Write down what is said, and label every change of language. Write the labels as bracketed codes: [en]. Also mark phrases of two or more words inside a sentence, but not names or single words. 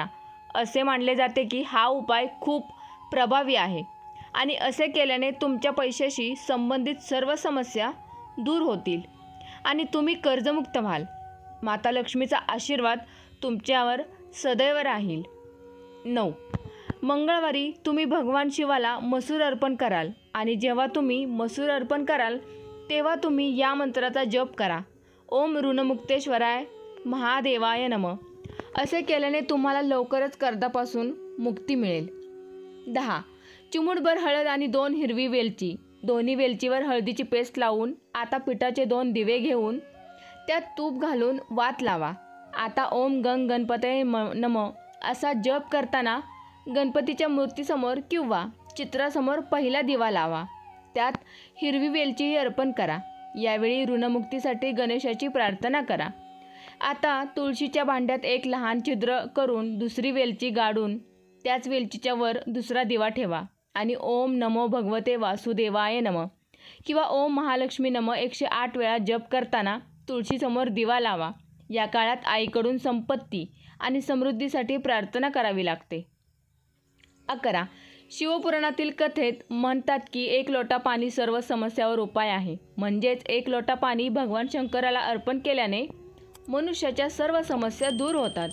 [mr] असे मानले जाते की हा उपाय खूप प्रभावी आहे आणि असे केल्याने तुमच्या पैशाशी संबंधित सर्व समस्या दूर होतील आणि तुम्ही कर्जमुक्त व्हाल. माता लक्ष्मीचा आशीर्वाद तुमच्यावर सदैव राहील. 9. मंगळवारी तुम्ही भगवान शिवाला मसूर अर्पण कराल आणि जेव्हा तुम्ही मसूर अर्पण कराल तेव्हा तुम्ही या मंत्राचा जप करा. [sa] ओम ऋणमुक्तेश्वराय महादेवाय नमः [mr] असे केल्याने तुम्हाला लवकरच कर्जापासून मुक्ती मिळेल. 10. चिमूटभर हळद आणि 2 हिरवी वेलची. दोन्ही वेलचीवर हळदीची पेस्ट लावून आता पिठाचे 2 दिवे घेऊन त्यात तूप घालून वात लावा. आता [sa] ओम गंग गणपतये नमः [mr] असा जप करताना गणपतीच्या मूर्तीसमोर किंवा चित्रासमोर पहिला दिवा लावा. त्यात हिरवी वेलचीही अर्पण करा. यावेळी ऋणमुक्तीसाठी गणेशाची प्रार्थना करा. आता तुळशीच्या भांड्यात एक लहान छिद्र करून दुसरी वेलची गाडून त्याच वेलचीच्या वर दुसरा दिवा ठेवा आणि [sa] ओम नमो भगवते वासुदेवाय नमः [mr] किंवा [sa] ओम महालक्ष्मी नमः [mr] 108 वेळा जप करताना तुळशीसमोर दिवा लावा. या काळात आईकडून संपत्ती आणि समृद्धीसाठी प्रार्थना करावी लागते. 11. शिवपुराणातील कथेत म्हणतात की 1 लोटा पाणी सर्व समस्यावर उपाय आहे. म्हणजेच 1 लोटा पाणी भगवान शंकराला अर्पण केल्याने मनुष्याच्या सर्व समस्या दूर होतात.